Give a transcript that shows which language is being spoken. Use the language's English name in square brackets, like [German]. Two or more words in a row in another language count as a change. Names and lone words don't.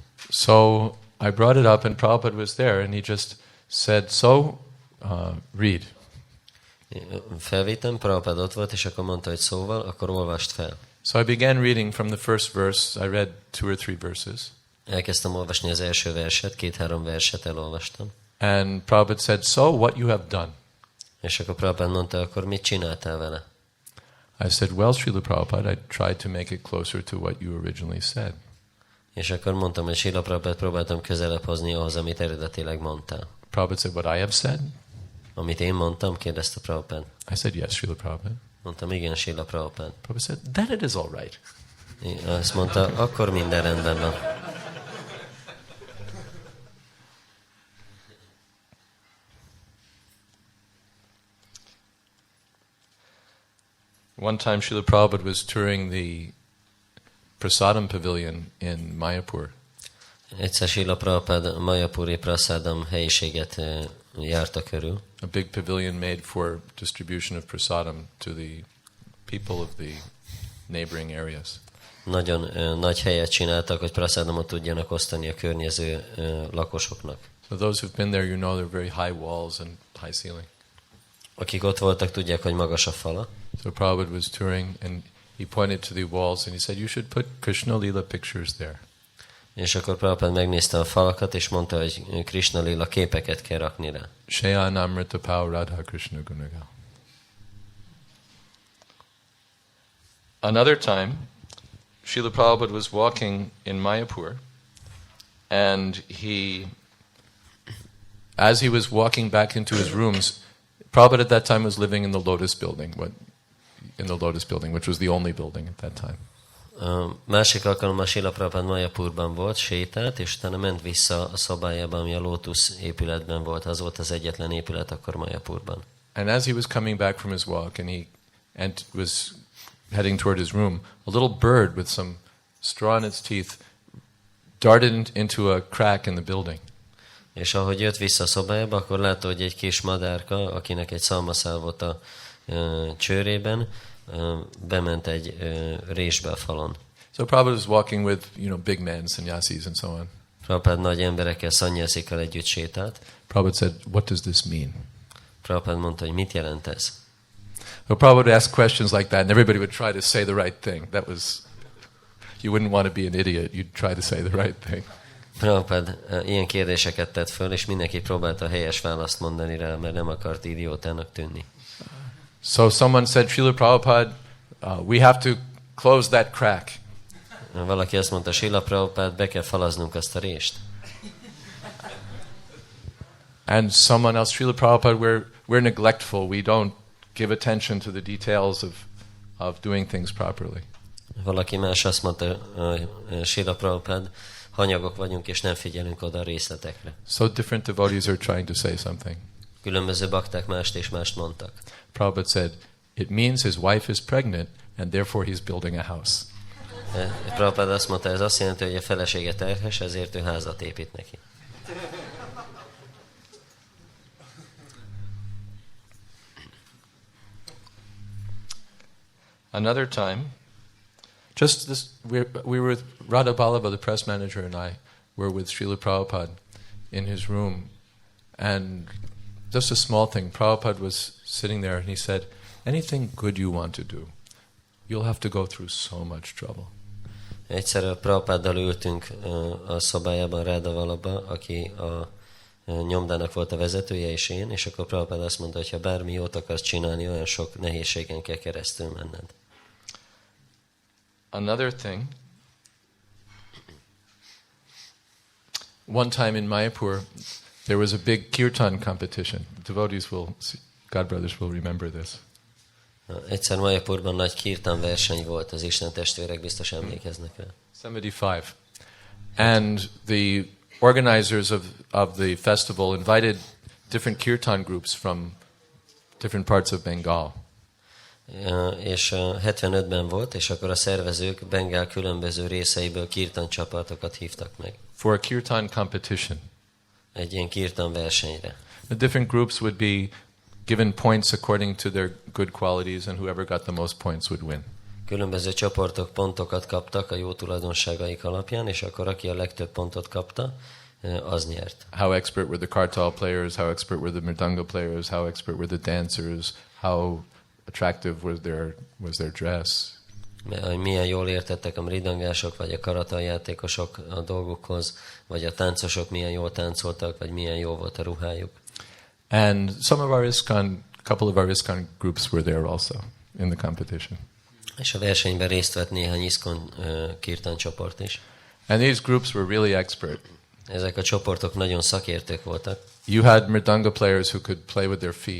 [English] So I brought it up and Prabhupada was there and he just said, so read. [Hungarian] Felvittem, Prabhupada ott volt, és akkor mondta, hogy szóval, akkor olvast fel. [English] So I began reading from the first verse. I read 2 or 3 verses. [Hungarian] Elkezdtem olvasni az első verset, 2-3 verset elolvastam. [English] And Prabhupada said, so what you have done? [Hungarian] És akkor Prabhupada mondta, akkor mit csináltál vele? [English] I said, well, Srila Prabhupada, I tried to make it closer to what you originally said. [Hungarian] És akkor mondtam, hogy Srila Prabhupada, próbáltam közelebb hozni ahhoz, amit eredetileg mondtál. [English] Prabhupada said, what I have said? [Hungarian] Amit én mondtam, kérdezte Prabhupada. [English] I said, yes, Srila Prabhupada. [Hungarian] Mondtam, igen, Srila Prabhupada. [English] Prabhupada said, then it is all right. [Hungarian] Azt mondta, akkor minden rendben van. [English] One time Srila Prabhupada was touring the Prasadam Pavilion in Mayapur. [Hungarian] Egyszer Srila Prabhupada Mayapuri Prasadam helyiséget járta körül. [English] A big pavilion made for distribution of prasadam to the people of the neighboring areas. [Hungarian] Nagyon nagy helyet csináltak, hogy prasadamot tudjanak osztani a környező lakosoknak. [English] So those who've been there, you know they're very high walls and high ceiling. [Hungarian] Akik ott voltak, tudják, hogy magas a fala. [English] So Prabhupada was touring and he pointed to the walls and he said, you should put Krishna Lila pictures there. [Hungarian] És akkor Prabhupada megnézte a falakat, és mondta, hogy Krishna Lila képeket kell rakni rá. Shayanamrita Pau Radha Krishna Gunagal. [English] Another time, Srila Prabhupada was walking in Mayapur and as he was walking back into his rooms, Prabhupada at that time was living in the Lotus building, what in the Lotus building, which was the only building at that time. [Hungarian] Másik alkalommal Srila Prabhupada Mayapurban volt, sétált, és utána ment vissza a szobájába, ami a Lotus épületben volt. Az volt az egyetlen épület akkor Mayapurban. [English] And as he was coming back from his walk and was heading toward his room, a little bird with some straw in its teeth darted into a crack in the building. [Hungarian] És ahogy jött vissza a szobájába, akkor látta, hogy egy kis madárka, akinek egy szalmaszál volt a csőrében, bement egy résbe a falon. [English] So Prabhupada was walking with, big men, sannyasis and so on. [Hungarian] Prabhupada nagy emberekkel, szannyászikkal együtt sétált. [English] Prabhupada said, "What does this mean?" [Hungarian] Prabhupada mondta, hogy mit jelent ez? [English] So Prabhupada would ask questions like that, and everybody would try to say the right thing. You wouldn't want to be an idiot. You'd try to say the right thing. [Hungarian] Prabhupada ilyen kérdéseket tett föl, és mindenki próbálta a helyes választ mondani rá, mert nem akart idiótának tűnni. [English] So someone said, Srila Prabhupada, we have to close that crack. [Hungarian] Valaki azt mondta, Srila Prabhupada, be kell falaznunk azt a rést. [English] And someone else, Srila Prabhupada, we're neglectful. We don't give attention to the details of doing things properly. [Hungarian] Valaki más azt mondta, Srila Prabhupada, hanyagok vagyunk, és nem figyelünk oda a részletekre. [English] So different devotees are trying to say something. [Hungarian] Különböző bakták mást és mást mondtak. [English] Prabhupada said, it means his wife is pregnant, and therefore he's building a house. [Hungarian] Prabhupada azt mondta, ez azt jelenti, hogy a felesége terhes, ezért ő házat épít neki. [English] Another time, we were with Radha Ballabha, the press manager, and I were with Srila Prabhupada in his room, and just a small thing, Prabhupada was sitting there and he said, anything good you want to do, you'll have to go through so much trouble. [Hungarian] Egyszer Prabhupáddal ültünk a szobájában Radha Ballabha, aki a nyomdának volt a vezetője, és én, és akkor Prabhupada azt mondta, hogy ha bármi jót akarsz csinálni, olyan sok nehézségen kell keresztül menned. [English] Another thing, one time in Mayapur, there was a big kirtan competition. Devotees godbrothers will remember this. [Hungarian] Egyszer Mayapurban nagy kirtan verseny volt, az Isten testvérek biztos emlékeznek rá. [English] 75. And the organizers of the festival invited different kirtan groups from different parts of Bengal. [Hungarian] És 75-ben volt, és akkor a szervezők Bengál különböző részeiből kirtan csapatokat hívtak meg. [English] For a kirtan competition. [Hungarian] Egy ilyen kirtan versenyre. [English] The different groups would be given points according to their good qualities, and whoever got the most points would win. [Hungarian] Különböző csoportok pontokat kaptak a jó tulajdonságaik alapján, és akkor aki a legtöbb pontot kapta, az nyert. [English] How expert were the kartal players, how expert were the mridanga players, how expert were the dancers, how attractive was their dress. [Hungarian] Milyen jól értettek a mridangások, vagy a karatal játékosok a dolgukhoz, vagy a táncosok milyen jól táncoltak, vagy milyen jó volt a ruhájuk. [English] And couple of our ISKCON groups were there also in the competition. [Hungarian] És a versenyben részt vett néhány ISKCON kirtan csoport is. [English] And these groups were really expert. [Hungarian] Ezek a csoportok nagyon szakértők voltak. [English] You had mridanga players who could play with their feet.